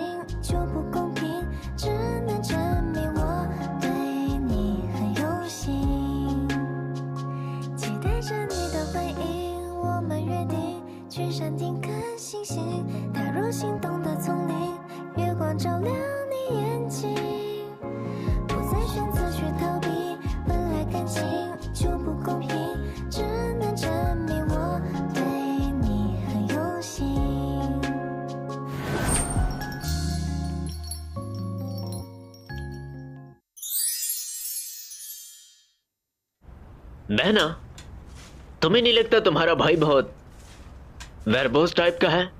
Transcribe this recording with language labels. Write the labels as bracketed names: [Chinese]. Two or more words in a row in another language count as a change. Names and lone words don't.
[Chinese] 就不公平，只能证明我对你很有心，期待着你的回应，我们约定去山顶看星星，踏入心动的丛林，月光照亮你眼睛，不再选择去逃避，本来感情就不公平，只能证明我对你很有心。 [Hindi] बहना, तुम्हें नहीं लगता तुम्हारा भाई बहुत [English] verbose type [Hindi] का है?